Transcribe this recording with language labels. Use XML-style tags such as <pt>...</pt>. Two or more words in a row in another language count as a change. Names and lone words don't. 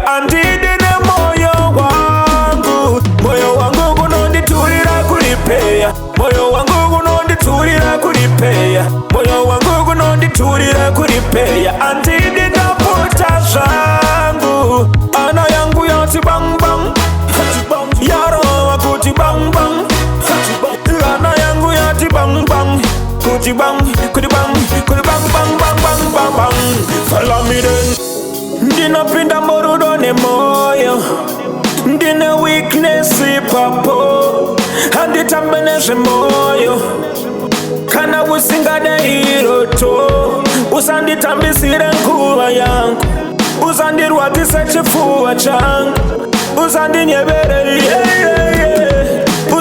<sn>Andidine moyo wangu, moyo wangu kunonditurira kuripeya, moyo wangu kunonditurira kuripeya, moyo wangu kunonditurira kuripeya. Andidine pota zangu, ana yangu yati bang bang, yaro wakuti bang bang. Ana yangu yati bang bang, kuti bang, kuti bang, kuti bang bang bang bang bang bang.</sn> <en>Follow me then.</en> <sn>Ndinopinda murudone moyo, ndine weakness papo, handitambenezve moyo. Kana usingade iroto, usanditambisire nguva yangu, usandirwadzise chifuva changu, usandinyevere yeah, yeah, yeah.</sn>